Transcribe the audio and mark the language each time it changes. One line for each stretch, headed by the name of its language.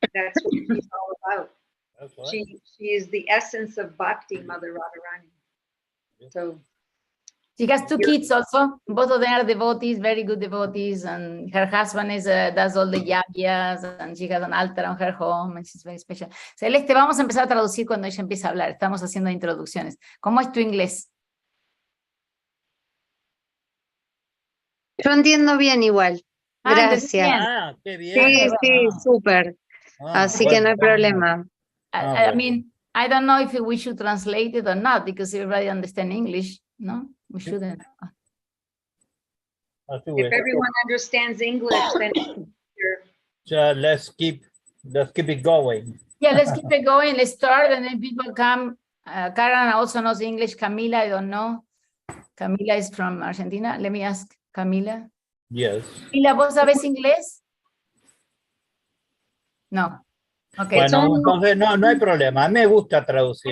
English: That's what she's all about. Right. She is the essence of bhakti, Mother Radharani. so she has 2 kids also. Both of them are devotees, very good devotees, and her husband does all the yagyas, and she has an altar on her home, and she's very special.
Spanish: Celeste, vamos a empezar a traducir cuando ella empiece a hablar. Estamos haciendo introducciones. ¿Cómo es tu inglés? Yo entiendo bien igual. ¿Entendés bien? Ah, qué bien. Sí, sí, súper. Así que no hay problema.
English: I mean, I don't know if we should translate it or not, because everybody understands English, no? We shouldn't. If everyone understands English, then So let's keep it going. Yeah, let's keep it going. Let's start, and then people come. Karen also knows English. Camila, I don't know. Camila is from Argentina. Let me ask Camila. Yes.
Spanish: Camila, ¿vos sabés inglés? No. Okay. Bueno, entonces no hay problema. A mí me gusta traducir.